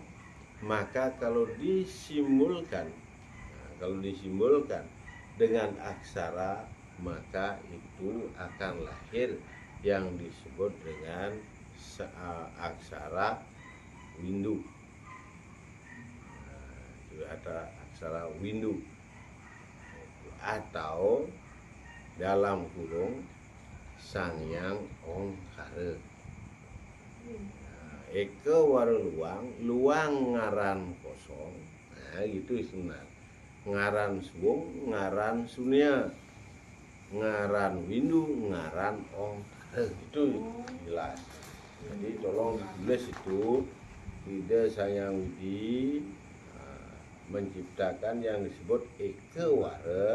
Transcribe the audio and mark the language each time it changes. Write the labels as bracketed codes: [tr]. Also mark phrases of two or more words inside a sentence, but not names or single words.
[id] Maka kalau disimbolkan dengan aksara, maka itu akan lahir yang disebut dengan aksara Windu. Itu ada aksara Windu atau dalam kurung Sangyang Ongkara. [ban] Eke ware luang, luang ngaran kosong. [id] Nah, gitu sebenarnya. [ban] Ngaran suwung, ngaran sunya, ngaran windu, ngaran ongkara. [id] Itu jelas. Jadi tolong ditulis itu. Ida Sang Widi menciptakan yang disebut ekewara.